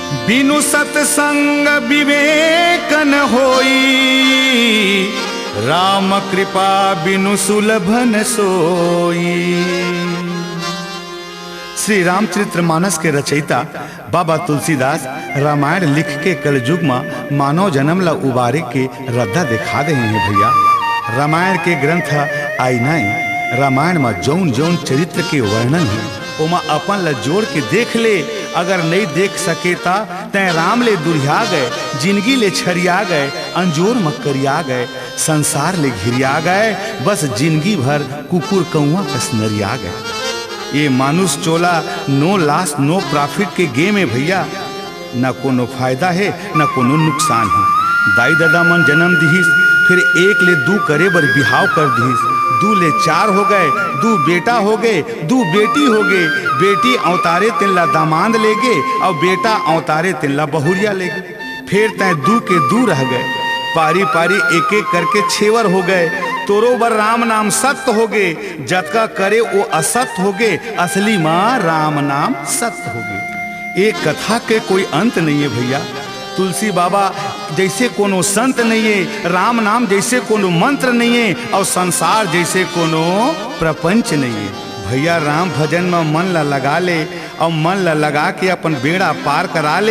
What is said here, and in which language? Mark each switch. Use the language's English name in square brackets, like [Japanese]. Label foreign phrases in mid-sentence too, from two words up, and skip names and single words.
[Awadhi] बिनु सत्संग विवेक न होई, राम कृपा बिनु सुलभन सोई। [Chhattisgarhi] श्री रामचरितमानस के रचयिता बाबा तुलसीदास रामायण लिख के कलयुग में मानव जन्म ला उबारे के रद्दा दिखा दे हैं भैया। रामायण के ग्रंथ आईनाई रामायण में जौन जौन चरित्र के वर्णन है ओमा अपन ला जोड़ के देख ले। अगर नहीं देख सकेता तय राम ले दुरिया गए, जिंदगी ले छरिया गए, अंजोर मकरिया गए, संसार ले घिरिया गए, बस जिंदगी भर कुकुर कौआ कस नरिया गए। ये मानुष चोला [English] no loss no profit [Chhattisgarhi] के गेम है भैया। न कोनो फायदा है न कोनो नुकसान है। दाई दादा मन जन्म दिहिस, फिर एक ले दू करे बर बिहाव कर दिहिस, दू ले चार हो गए, दू बेटा हो गए, दू बेटी हो गए, बेटी अवतारे तिल्ला दामाद ले गए और बेटा अवतारे तिल्ला बहुरिया ले गए। फिर तय दू के दू रह गए, पारी पारी एक एक करके छेवर हो गए। तोरो बर राम नाम सत्य हो गए, जतका करे वो असत्य हो गए, असली माँ राम नाम सत्य हो गए। एक कथा के कोई अंत नहीं है भैया। तुलसी बाबा जैसे कोनो संत नहीं है, राम नाम जैसे कोनो मंत्र नहीं है, और संसार जैसे कोनो प्रपंच नहीं है भैया। राम भजन में मन ला लगा ले और मन ला लगा के अपन बेड़ा पार करा ले।